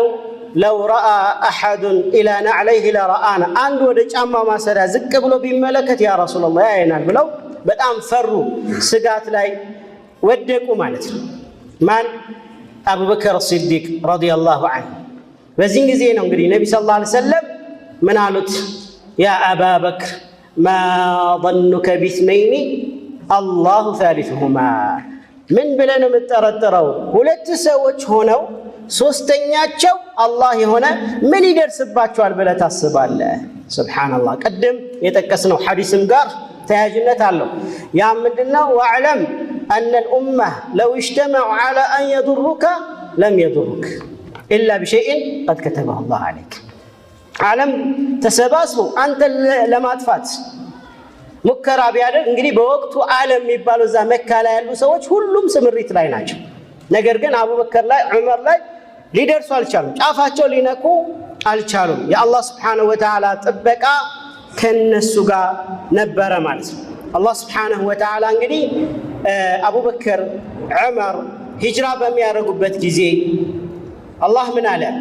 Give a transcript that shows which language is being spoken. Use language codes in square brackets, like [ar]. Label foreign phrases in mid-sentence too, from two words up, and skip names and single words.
[ar] لو رأى أحد إلى نعليه لرآنا፣ [am] አንድ ወደ ጫማ ማሰሪያ ዝቅ ብሎ ቢመለከት ያ ረሱላላህ ያየናል ብለው በጣም ፈሩ፣ ስጋት ላይ ወደቁ ማለት ነው። ማን? አቡበክር ሲዲቅ [ar] رضي الله عنه። [am] በዚህ ጊዜ ነው እንግዲህ ነቢ [ar] صلى الله عليه وسلم [am] ምን አሉት? [ar] يا أبا بكر ما ظنك باثنين الله ثالثهما። [am] ምን ብለህ ነው የምትጠረጥረው? 2 ሰዎች ሆነው ሶስተኛቸው አላህ የሆነ ምን ይደርስባቸዋል ብለህ ታስባለህ? ሱብሃንአላህ። ቅድም የጠቀስነው ሐዲስም ጋር ተያያዥነት አለው። ያ ምንድነው? [ar] واعلم أن الأمة لو اجتمعوا على أن يضروك لم يضروك إلا بشيء قد كتبه الله عليك። [am] ዓለም ተሰባስቦ አንተን ለማጥፋት ሙከራ ቢያደርግ እንግዲህ በወቅቱ ዓለም የሚባለው እዛ መካ ላይ ያሉ ሰዎች ሁሉም ስምሪት ላይ ናቸው። ነገር ግን አቡበከር ላይ ዑመር ላይ ሊደርሱ አልቻሉም፣ ጫፋቸው ሊነኩ አልቻሉም። የአላህ [ar] سبحانه وتعالى [am] ጥበቃ ከነሱ ጋር ነበረ ማለት ነው። አላህ [ar] سبحانه وتعالى [am] እንግዲህ አቡበከር ዑመር ሂጅራ በሚያደርጉበት ጊዜ አላህ ምን አለ?